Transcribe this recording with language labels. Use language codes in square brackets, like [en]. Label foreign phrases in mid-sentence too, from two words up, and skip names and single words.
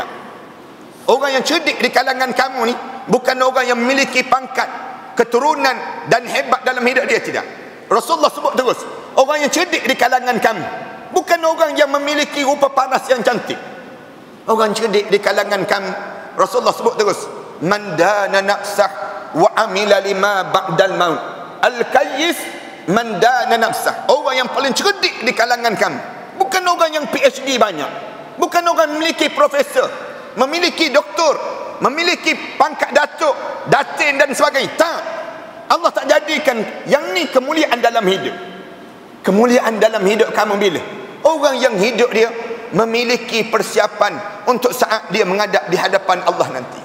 [ms] Orang yang cerdik di kalangan kamu ni bukan orang yang memiliki pangkat, keturunan dan hebat dalam hidup dia, tidak. Rasulullah sebut terus, orang yang cerdik di kalangan kamu bukan orang yang memiliki rupa paras yang cantik. Orang cerdik di kalangan kamu, Rasulullah sebut terus, [ar] من دان نفسه وعمل لما بعد الموت. الكيس من دان نفسه. [ms] Orang yang paling cerdik di kalangan kamu bukan orang yang PhD banyak, bukan orang memiliki profesor, memiliki doktor, memiliki pangkat datuk, datin dan sebagainya. Tak. Allah tak jadikan yang ni kemuliaan dalam hidup. Kemuliaan dalam hidup kamu bila? Orang yang hidup dia memiliki persiapan untuk saat dia menghadap di hadapan Allah nanti.